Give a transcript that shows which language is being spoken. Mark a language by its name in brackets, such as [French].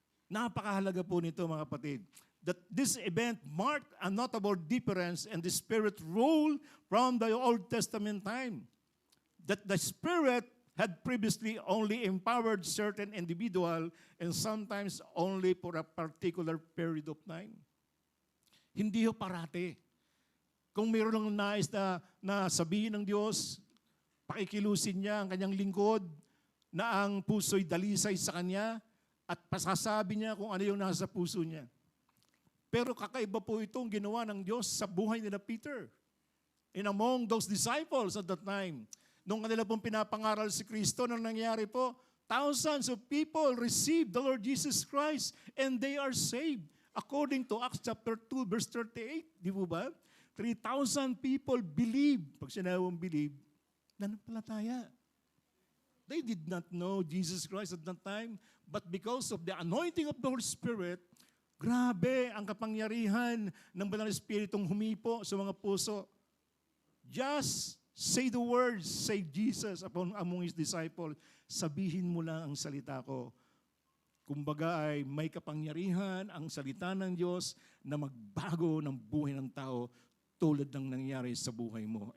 [Filipino] Napakahalaga po nito mga kapatid, [English] that this event marked a notable difference in the Spirit rule from the Old Testament time. That the Spirit had previously only empowered certain individual and sometimes only for a particular period of time. [Filipino] Hindi ho parati. Kung mayroon lang nais na sabihin ng Diyos, pakikilusin niya ang kanyang lingkod, na ang puso'y dalisay sa kanya, at pasasabi niya kung ano yung nasa puso niya. Pero kakaiba po itong ginawa ng Diyos sa buhay nila Peter. [English] And among those disciples at that time, [Filipino] nung kanila pong pinapangaral si Kristo, nang nangyari po, [English] thousands of people received the Lord Jesus Christ and they are saved. According to Acts chapter 2, verse 38, [Filipino] di po ba? [English] 3,000 people believe. [Filipino] Pag sinawang believe, nanampalataya. [English] They did not know Jesus Christ at that time, but because of the anointing of the Holy Spirit, [Filipino] grabe ang kapangyarihan ng Banal na Espiritong humipo sa mga puso. [English] Just say the words, say Jesus among His disciples. [Filipino] Sabihin mo lang ang salita ko. Kumbaga ay may kapangyarihan ang salita ng Diyos na magbago ng buhay ng tao tulad ng nangyari sa buhay mo.